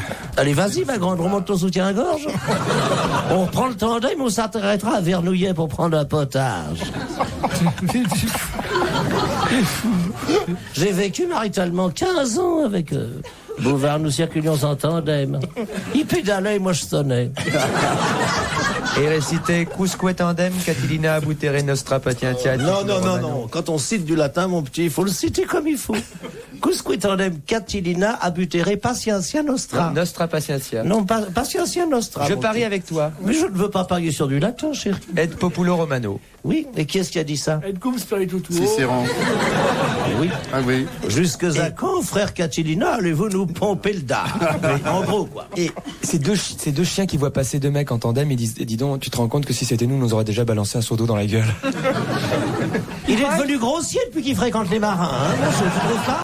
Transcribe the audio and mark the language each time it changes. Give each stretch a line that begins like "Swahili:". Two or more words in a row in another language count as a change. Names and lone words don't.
French: Allez, vas-y, ma grande, remonte ton soutien-gorge. On reprend le tandem, on s'arrêtera à Vernouillet pour prendre un potage. J'ai vécu maritalement 15 ans avec Bouvard, nous circulions en tandem. Il pédalait et moi je sonnais. Et réciter
Latin: Quusque tandem, Catilina abutere nostra patientia. Non. Quand on cite du latin, mon petit, il faut le citer comme il faut. Quusque tandem Catilina abutere patientia nostra. Nostra patientia. Non, patientia nostra.
French: Je mon parie petit. avec toi. Mais je ne veux pas parier sur du latin, chérie.
Latin: Et populo romano.
French: Oui, et qui est-ce qui a dit ça?
Latin: Et cum spiritu tuo.
French: Cicéron. Oui. Ah oui. Jusque à quand, frère Catilina, allez-vous nous pomper le dard? En gros, quoi. Et ces deux chiens qui voient passer deux mecs en tandem, ils disent, dis donc, tu te rends compte que si c'était nous, on nous aurait déjà balancé un seau d'eau dans la gueule. Il est devenu grossier depuis qu'il fréquente les marins, hein, monsieur, tu trouves pas?